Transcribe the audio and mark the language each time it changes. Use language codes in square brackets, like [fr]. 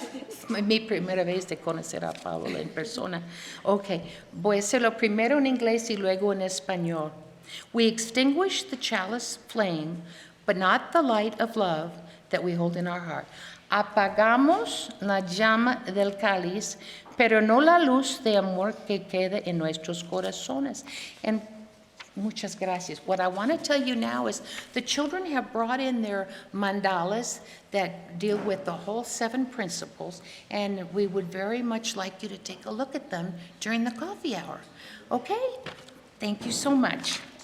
[es] Es mi primera vez de conocer a Paola en persona. Okay. Voy a hacerlo primero en inglés y luego en español. [en] We extinguish the chalice flame, but not the light of love that we hold in our heart. [es] Apagamos la llama del cáliz, pero no la luz de amor que queda en nuestros corazones. And muchas gracias. [en] What I want to tell you now is the children have brought in their mandalas that deal with the whole 7 principles, and we would very much like you to take a look at them during the coffee hour. Okay? Thank you so much.